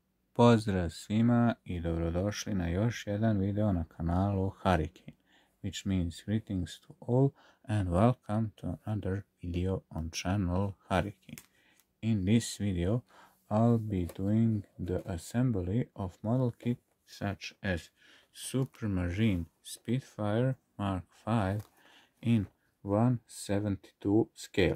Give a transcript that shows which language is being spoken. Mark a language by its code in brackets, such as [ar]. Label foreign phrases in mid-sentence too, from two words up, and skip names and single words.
[sr] Pozdrav svima i dobrodošli na još jedan video na kanalu Harikejn, [en] which means greetings to all and welcome to another video on channel Harikejn. In this video, I'll be doing the assembly of model kits such as Supermarine Spitfire Mk V in 1/72 scale.